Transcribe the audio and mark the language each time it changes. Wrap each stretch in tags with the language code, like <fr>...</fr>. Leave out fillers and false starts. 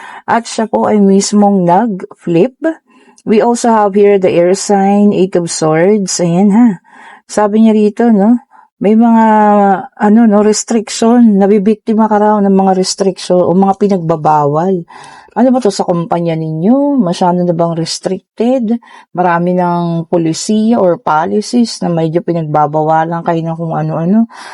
<tl>At siya po ay mismong nag-flip.</tl> <en>We also have here the air sign, Eight of Swords.</en> <tl>Ayan, ha. Sabi niya rito, no? May mga, restriction, nabibiktima ka raw ng mga restriction o mga pinagbabawal. Ano ba to sa kumpanya ninyo? Masyado na bang restricted? Marami ng polisiya or policies na medyo pinagbabawalan kayo ng kung ano-ano.</tl>